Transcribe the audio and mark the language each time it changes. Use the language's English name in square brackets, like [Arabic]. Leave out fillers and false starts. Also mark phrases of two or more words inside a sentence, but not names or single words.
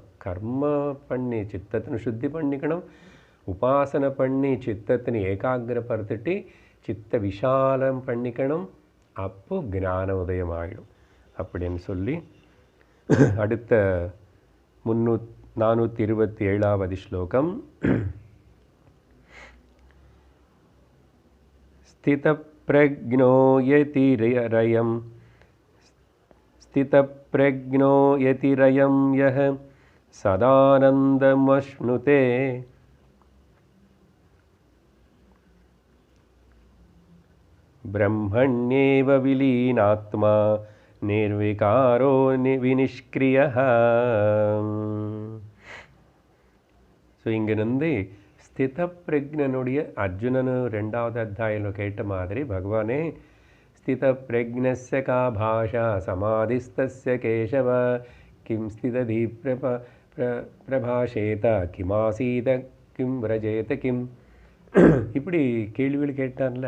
[Tamil] கர்ம பண்ணி சித்தத்தினை சுத்தி பண்ணிக்கணும், உபாசனை பண்ணி சித்தத்தினை ஏகாகிரப்படுத்திட்டு சித்த விஷாலம் பண்ணிக்கணும். அப்போ ஞான உதயம் ஆகிடும் அப்படின்னு சொல்லி அடுத்த 427வது ஸ்லோகம். [Sanskrit] स्थितप्रज्ञो यतिरयं स्थितप्रज्ञो यतिरयं यः सदानन्दमश्नुते ब्रह्मण्येव विलीनात्मा निर्विकारो विनिष्क्रियः. [Tamil] ஸோ இங்கிருந்து ஸ்திதப்பிரஜ்ஞனுடைய அர்ஜுனனு 2வது அத்தியாயத்தில் கேட்ட மாதிரி பகவானே [Sanskrit] स्थितप्रज्ञस्य का भाषा समाधिस्थस्य केशव किं स्थितधीः प्रभाषेत किमासीत किं व्रजेत किम्, [Tamil] இப்படி கேள்விகள் கேட்டான்ல.